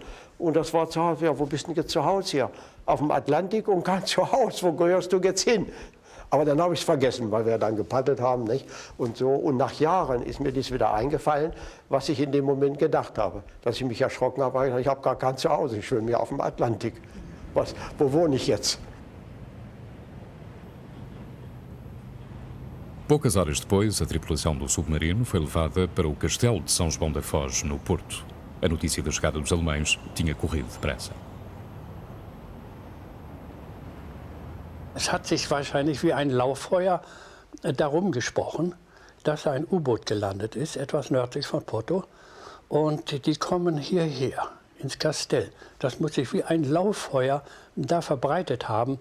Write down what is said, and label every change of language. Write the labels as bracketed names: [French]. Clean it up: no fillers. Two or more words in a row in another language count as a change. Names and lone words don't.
[German] Und das war zu Hause, ja, wo bist du denn jetzt zu Hause hier? Auf dem Atlantik und kein Zuhause, wo gehörst du jetzt hin? Aber dann habe ich es vergessen, weil wir dann gepaddelt haben, nicht? Und so. Und nach Jahren ist mir dies wieder eingefallen, was ich in dem Moment gedacht habe. Dass ich mich erschrocken habe, ich habe gar kein Zuhause, ich schwimme hier auf dem Atlantik. Wo wohne ich jetzt? [Portuguese] Poucas horas depois, a tripulação do submarino foi levada para o castelo de São João da Foz, no Porto. A notícia da chegada dos alemães tinha corrido depressa. [German] Es hat sich wahrscheinlich wie ein Lauffeuer darum gesprochen, dass ein U-Boot gelandet ist, etwas nördlich von Porto. Und die kommen hierher, ins Kastell. Das muss sich wie ein Lauffeuer da verbreitet haben.